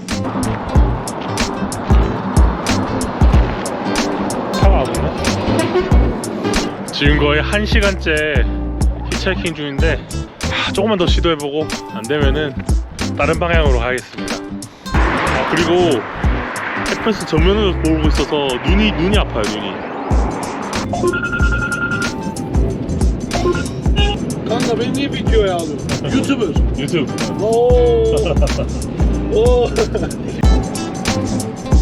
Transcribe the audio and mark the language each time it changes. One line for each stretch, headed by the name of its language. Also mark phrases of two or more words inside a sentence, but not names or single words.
Korean: 차가 안 오나? 지금 거의 1시간째 히치하이킹 중인데 조금만 더 시도해보고 안되면은 다른 방향으로 가야겠습니다. 그리고 햇볕을 정면으로 보고 있어서 눈이 아파요. 눈이.
Turkish: Kanka beni niye videoya alıyorsun? YouTuber.
Korean: 유튜브. Oo. Oo.